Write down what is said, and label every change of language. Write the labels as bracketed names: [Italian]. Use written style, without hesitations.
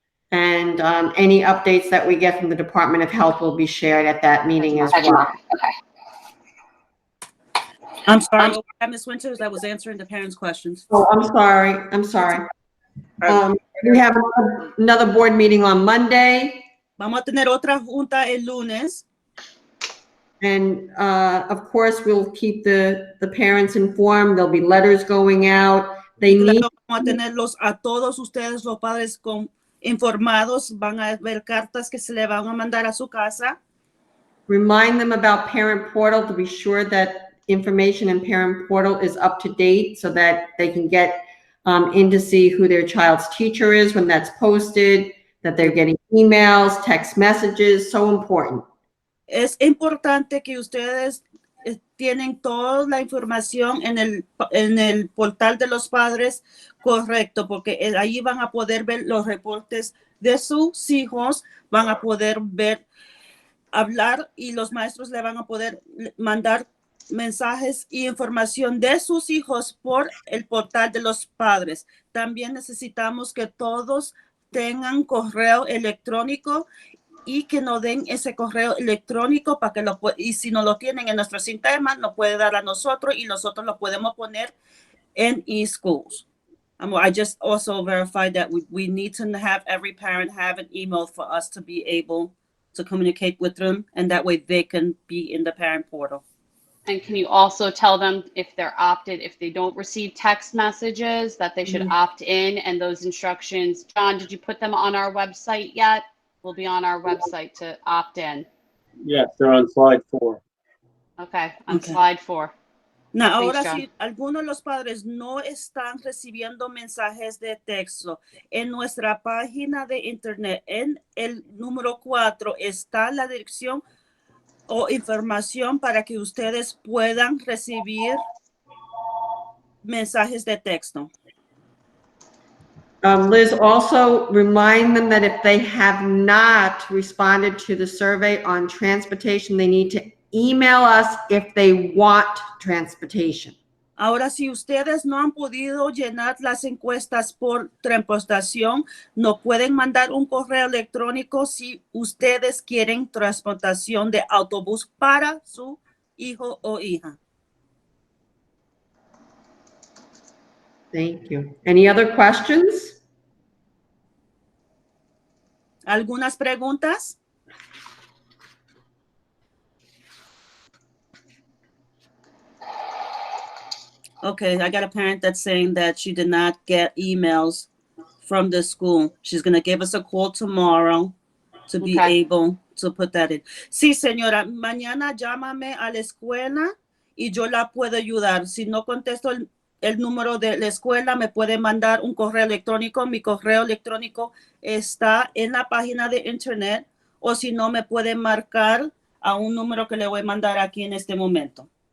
[English] And any updates that we get from the Department of Health will be shared at that meeting as well. I'm sorry, Ms. Winters, I was answering the parents' questions. Oh, I'm sorry. We have another board meeting on Monday. [Spanish] Vamos a tener otra junta el lunes. [English] And of course, we'll keep the parents informed. There'll be letters going out. [Spanish] Vamos a tenerlos a todos ustedes, los padres, informados. Van a haber cartas que se le van a mandar a su casa. [English] Remind them about Parent Portal to be sure that information in Parent Portal is up to date so that they can get in to see who their child's teacher is when that's posted, that they're getting emails, text messages, so important. [Spanish] Es importante que ustedes tienen toda la información en el portal de los padres correcto, porque ahí van a poder ver los reportes de sus hijos, van a poder ver, hablar y los maestros le van a poder mandar mensajes y información de sus hijos por el portal de los padres. También necesitamos que todos tengan correo electrónico y que nos den ese correo electrónico para que y si no lo tienen en nuestro sistema, nos puede dar a nosotros y nosotros lo podemos poner en eSchools. [English] I just also verified that we need to have every parent have an email for us to be able to communicate with them, and that way they can be in the parent portal. And can you also tell them if they're opted, if they don't receive text messages, that they should opt in, and those instructions, John, did you put them on our website yet? Will be on our website to opt in. Yes, they're on slide 4. Okay, on slide 4. Now, Thanks, [Spanish] ahora [English] John. [Spanish] si algunos de los padres no están recibiendo mensajes de texto, en nuestra página de internet, en el número 4, está la dirección o información para que ustedes puedan recibir mensajes de texto. [English] Liz, also remind them that if they have not responded to the survey on transportation, they need to email us if they want transportation. [Spanish] Ahora, si ustedes no han podido llenar las encuestas por transportación, nos pueden mandar un correo electrónico si ustedes quieren transportación de autobús para su hijo o hija. [English] Thank you. Any other questions? [Spanish] ¿Algunas preguntas? [English] Okay, I got a parent that's saying that she did not get emails from the school. She's going to give us a call tomorrow to be Okay. able to put that in. [Spanish] Sí, señora, mañana llámame a la escuela y yo la puedo ayudar. Si no contesto el número de la escuela, me puede mandar un correo electrónico. Mi correo electrónico está en la página de internet, o si no, me puede marcar a un número que le voy a mandar aquí en este momento.